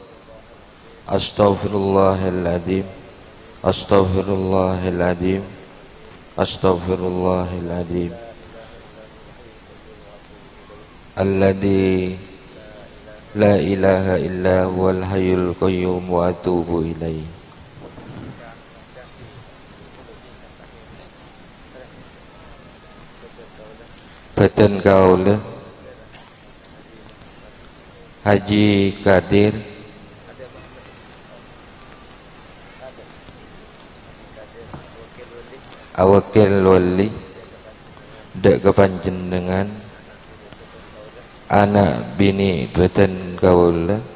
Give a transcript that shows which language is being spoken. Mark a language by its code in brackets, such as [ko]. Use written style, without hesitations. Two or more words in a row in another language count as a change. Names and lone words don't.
[ar] أستغفر الله العظيم. أستغفر الله العظيم. أستغفر الله العظيم. الذي لا إله إلا هو الحي القيوم وأتوب إليه. [mad] Badan kaula Haji Kadir awakil wali dak kepanjenengan anak bini beten kaula